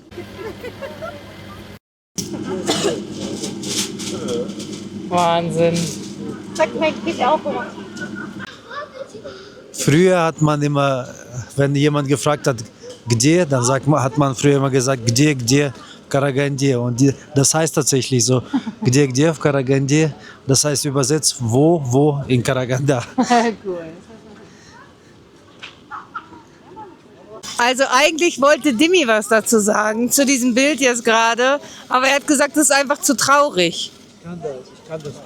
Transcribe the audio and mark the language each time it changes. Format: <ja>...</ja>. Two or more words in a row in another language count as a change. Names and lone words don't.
<de>Wahnsinn. Sagt mein Kind auch immer. Früher hat man immer, wenn jemand gefragt hat, где, dann hat man früher immer gesagt,</de> <ru>где, в Караганде.</ru> <de>Und das heißt tatsächlich so,</de> <ru>где, в Караганде.</ru> <de>Das heißt übersetzt, wo in Karaganda. Cool. Also eigentlich wollte Dimi was dazu sagen, zu diesem Bild jetzt gerade, aber er hat gesagt, das ist einfach zu traurig. Ich kann das nicht.</de>